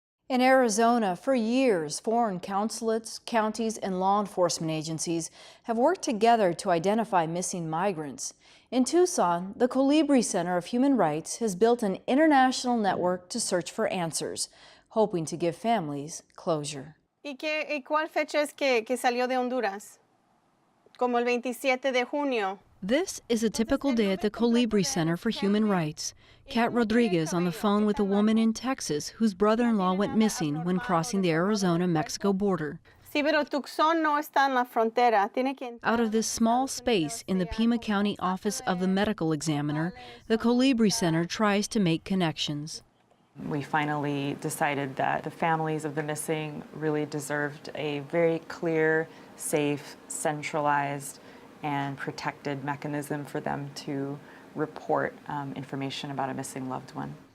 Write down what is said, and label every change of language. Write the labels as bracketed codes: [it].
[en] In Arizona, for years, foreign consulates, counties, and law enforcement agencies have worked together to identify missing migrants. In Tucson, the Colibri Center of Human Rights has built an international network to search for answers, hoping to give families closure. [es] ¿Y cuál fecha es que salió de Honduras? Como el 27 de junio. [en] This is a typical day at the Colibri Center for Human Rights. Kat Rodriguez on the phone with a woman in Texas whose brother-in-law went missing when crossing the Arizona-Mexico border. [es] Sí, pero Tucson no está en la frontera. Tiene que [en] Out of this small space in the Pima County Office of the Medical Examiner, the Colibri Center tries to make connections. We finally decided that the families of the missing really deserved a very clear, safe, centralized, and protected mechanism for them to report information about a missing loved one.